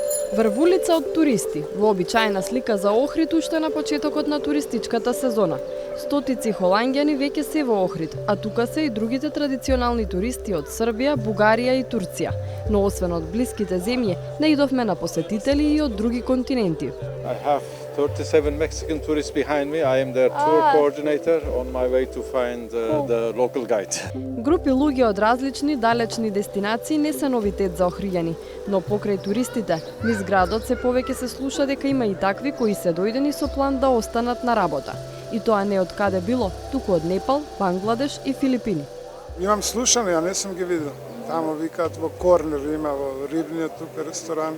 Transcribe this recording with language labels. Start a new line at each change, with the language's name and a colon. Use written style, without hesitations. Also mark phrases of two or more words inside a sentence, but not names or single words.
Macedonian: Врвулица од туристи, вообичаена слика за Охрид уште на почетокот на туристичката сезона. Стотици холанѓани веќе се во Охрид, а тука се и другите традиционални туристи од Србија, Бугарија и Турција. Но освен од блиските земји, наидовме на посетители и од други континенти.
English: I have 37 Mexican tourists behind me. I am their tour coordinator on my way to find the local guide.
Macedonian: Групи луѓе од различни далечни дестинации не се новитет за охриѓани, но покрај туристите, низ градот се повеќе се слуша дека има и такви кои се дојдени со план да останат на работа. И тоа не од каде било, туку од Непал, Бангладеш и Филипини. Имам слушано, ја не сум ги видел. Тамо викаат во Корнер има, во рибниот тука ресторан.